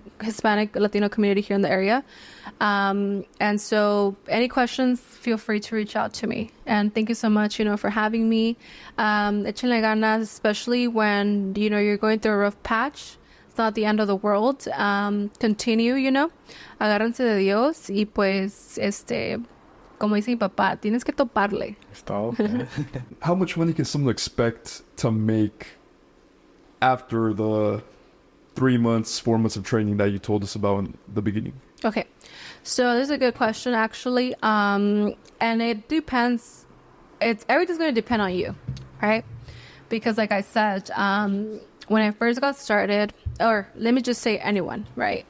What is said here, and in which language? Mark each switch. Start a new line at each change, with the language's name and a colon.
English: Hispanic Latino community here in the area. And so any questions, feel free to reach out to me. And thank you so much, for having me.
Spanish: Échenle ganas,
English: especially when, you're going through a rough patch. It's not the end of the world. Continue,
Spanish: agárrense de Dios y pues, como dice mi papá, tienes que toparle.
English: How much money can someone expect to make after the 3 months, 4 months of training that you told us about in the beginning? Okay, so this is a good question, actually. And it depends. Everything's going to depend on you, right? Because like I said, when I first got started, or let me just say anyone, right?